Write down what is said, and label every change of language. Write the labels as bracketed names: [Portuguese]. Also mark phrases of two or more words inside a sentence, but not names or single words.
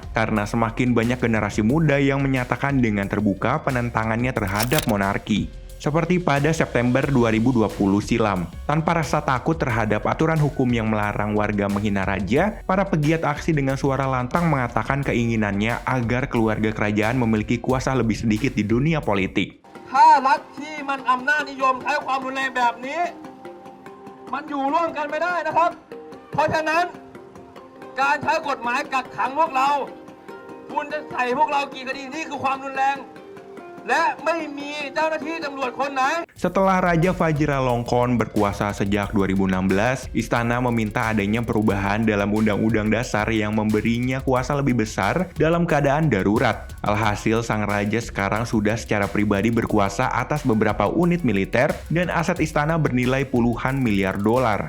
[Indonesian] karena semakin banyak generasi muda yang menyatakan dengan terbuka penentangannya terhadap monarki. Seperti pada September 2020 silam, tanpa rasa takut terhadap aturan hukum yang melarang warga menghina raja, para pegiat aksi dengan suara lantang mengatakan keinginannya agar keluarga kerajaan memiliki kuasa lebih sedikit di dunia politik. [Thai] ถ้ารัฐที่มันอำนาจนิยมใช้ความรุนแรงแบบนี้มันอยู่ร่วมกันไม่ได้นะครับเพราะฉะนั้นการใช้กฎหมายกักขังพวกเราคุณจะใส่พวกเรากี่คดีนี่คือความรุนแรง [Indonesian] Setelah Raja Vajiralongkorn berkuasa sejak 2016, istana meminta adanya perubahan dalam Undang-Undang Dasar yang memberinya kuasa lebih besar dalam keadaan darurat. Alhasil, sang raja sekarang sudah secara pribadi berkuasa atas beberapa unit militer dan aset istana bernilai puluhan miliar dolar.